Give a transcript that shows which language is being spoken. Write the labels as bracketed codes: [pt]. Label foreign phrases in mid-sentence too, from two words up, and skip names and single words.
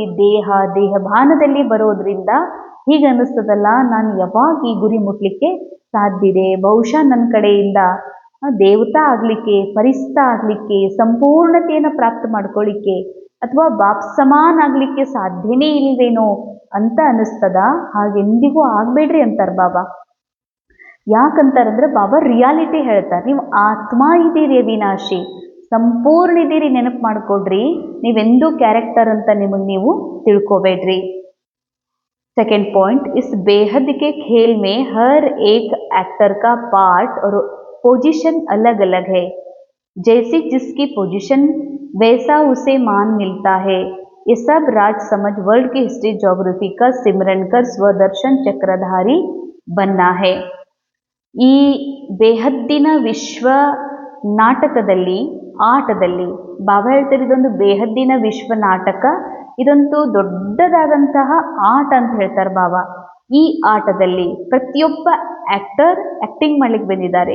[kn] ದೇಹ ಭಾನದಲ್ಲಿ ಬರೋದ್ರಿಂದ ಹೀಗೆ ಅನ್ನಿಸ್ತದಲ್ಲ, ನಾನು ಯಾವಾಗ ಈ ಗುರಿ ಮುಟ್ಲಿಕ್ಕೆ ಸಾಧ್ಯ ಇದೆ, ಬಹುಶಃ ನನ್ನ ಕಡೆಯಿಂದ ದೇವತಾ ಆಗಲಿಕ್ಕೆ, ಫರಿಸ್ತಾ ಆಗಲಿಕ್ಕೆ, ಸಂಪೂರ್ಣತೆಯನ್ನು ಪ್ರಾಪ್ತ ಮಾಡ್ಕೊಳ್ಳಿಕ್ಕೆ ಅಥವಾ ಬಾಪ್ ಸಮಾನ ಆಗಲಿಕ್ಕೆ ಸಾಧ್ಯನೇ ಇಲ್ವೇನೋ ಅಂತ ಅನ್ನಿಸ್ತದ. ಹಾಗೆಂದಿಗೂ ಆಗಬೇಡ್ರಿ ಅಂತಾರೆ ಬಾಬಾ. ಯಾಕಂತಾರಂದ್ರೆ ಬಾಬಾ ರಿಯಾಲಿಟಿ ಹೇಳ್ತಾರೆ. ನೀವು ಆತ್ಮ ಇದ್ದೀರಿ ಅವಿನಾಶಿ, ಸಂಪೂರ್ಣ ಇದ್ದೀರಿ, ನೆನಪು ಮಾಡ್ಕೊಡ್ರಿ. ನೀವೆಂದೂ ಕ್ಯಾರೆಕ್ಟರ್ ಅಂತ ನಿಮಗೆ ನೀವು ತಿಳ್ಕೊಬೇಡ್ರಿ. [en] second point, [hi] इस बेहद के खेल में हर एक एक्टर का पार्ट और पोजीशन अलग अलग है. जैसी जिसकी पोजीशन वैसा उसे मान मिलता है. ये सब राज समझ वर्ल्ड की [en] history geography [hi] का सिमरन कर स्वदर्शन चक्रधारी बनना है. [kn] ಈ ಬೇಹದ್ದಿನ ವಿಶ್ವ ನಾಟಕದಲ್ಲಿ, ಆಟದಲ್ಲಿ ಬಾಬಾ ಹೇಳ್ತಾರೆ ಇದೊಂದು ಬೇಹದ್ದಿನ ವಿಶ್ವ ನಾಟಕ, ಇದಂತೂ ದೊಡ್ಡದಾದಂತಹ ಆಟ ಅಂತ ಹೇಳ್ತಾರೆ ಬಾಬಾ. ಈ ಆಟದಲ್ಲಿ ಪ್ರತಿಯೊಬ್ಬ [en] actor acting [kn] ಮಾಡ್ಲಿಕ್ಕೆ ಬಂದಿದ್ದಾರೆ.